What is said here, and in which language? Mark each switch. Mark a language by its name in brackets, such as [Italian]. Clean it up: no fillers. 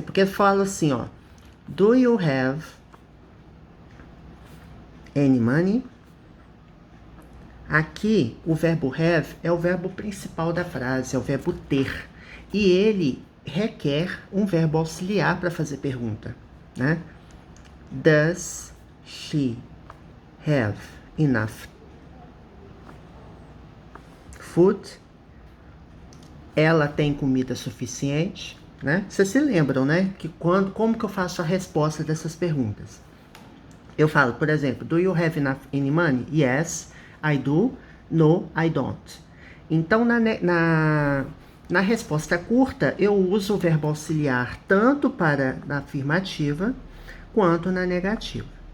[Portuguese] É porque eu falo assim, ó, [English] do you have any money? [Portuguese] Aqui, o verbo have é o verbo principal da frase, é o verbo ter. E ele requer um verbo auxiliar para fazer pergunta, né? [English] Does she have enough food? [Portuguese] Ela tem comida suficiente, né? Vocês se lembram, né? Que como que eu faço a resposta dessas perguntas? Eu falo, por exemplo, [English] do you have enough any money? Yes, I do. No, I don't. [Portuguese] Então, na resposta curta, eu uso o verbo auxiliar tanto para na afirmativa quanto na negativa.